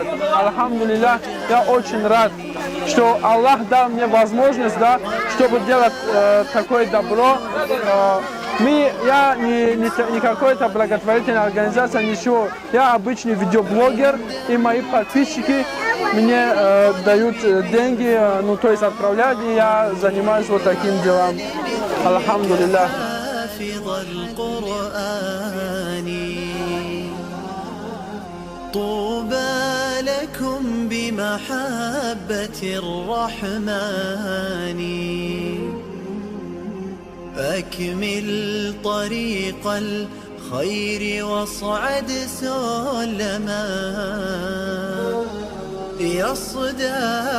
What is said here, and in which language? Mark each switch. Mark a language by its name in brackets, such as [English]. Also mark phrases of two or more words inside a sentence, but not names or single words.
[Russian] Альхамдулилля, я очень рад, что Аллах дал мне возможность, да, чтобы делать такое добро. Я не какая-то благотворительная организация, ничего. Я обычный видеоблогер, и мои подписчики мне дают деньги, ну то есть отправляют, и я занимаюсь вот таким делом. Альхамдулилля. [Arabic] طوبى لكم بمحبة الرحمن أكمل طريق الخير واصعد سلما يصدح